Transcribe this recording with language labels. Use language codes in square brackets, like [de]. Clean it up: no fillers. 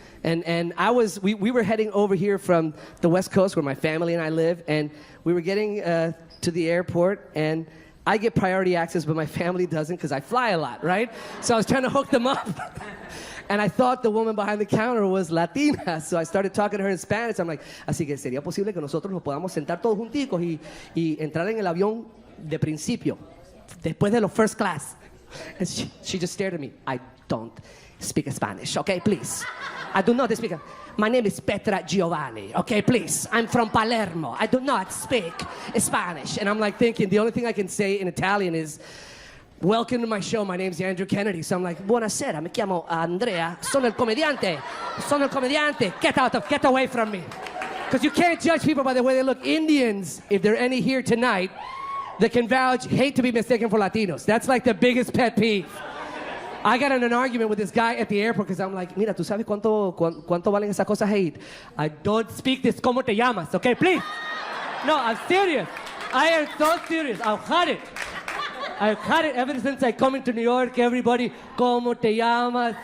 [en] And we were heading over here from the West Coast where my family and I live, and we were getting to the airport, and I get priority access, but my family doesn't because I fly a lot, right? So I was trying to hook them up. And I thought the woman behind the counter was Latina, so I started talking to her in Spanish. [es] I'm like, así que sería posible que nosotros nos podamos sentar todos junticos y entrar en el avión de principio, después de lo first class. [en] And she just stared at me. I don't speak Spanish, okay, please. I do not speak. My name is Petra Giovanni, okay, please. I'm from Palermo. I do not speak Spanish. And I'm like thinking, the only thing I can say in Italian is, welcome to my show, my name's Andrew Kennedy. So I'm like, buonasera, mi chiamo Andrea, sono il comediante, get away from me. Because you can't judge people by the way they look. Indians, if there are any here tonight, that can vouch, hate to be mistaken for Latinos. That's like the biggest pet peeve. I got in an argument with this guy at the airport because I'm like, mira, ¿tú sabes cuánto valen esas cosas hate? I don't speak this, ¿cómo te llamas? Okay, please. No, I'm serious. I am so serious. I've had it. I've had it ever since I come into New York. Everybody, ¿cómo te llamas?